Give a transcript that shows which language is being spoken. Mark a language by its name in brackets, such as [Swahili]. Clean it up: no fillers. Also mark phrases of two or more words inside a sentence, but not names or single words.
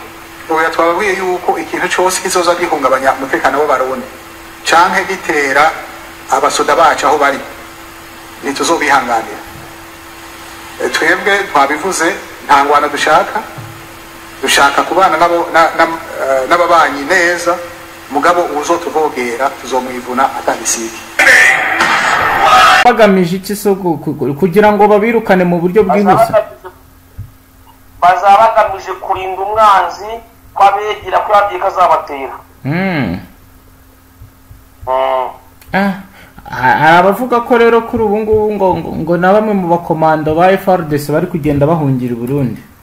[Rundi] Oya twababwiye yuko ikintu cyose kizoza gihungabanya umutekano w'abarundi canke gitera abasoda bacu aho bari nituzobihanganira. Twebwe twabivuze nta ngwana dushaka kubana n'ababanyi neza mugabo uzotuvogera tuzomwivuna atagisiki. [Kinyarwanda] Bagamije iki so kugira ngo babirukane mu buryo bwihuse? Bazabagamije kurinda umwanzi kwabegera ko yagiye kazabatera. Hari abavuga ko rero kuri ubu ngubu ngo na bamwe mu bakomando ba FARDC bari kugenda bahungira i Burundi.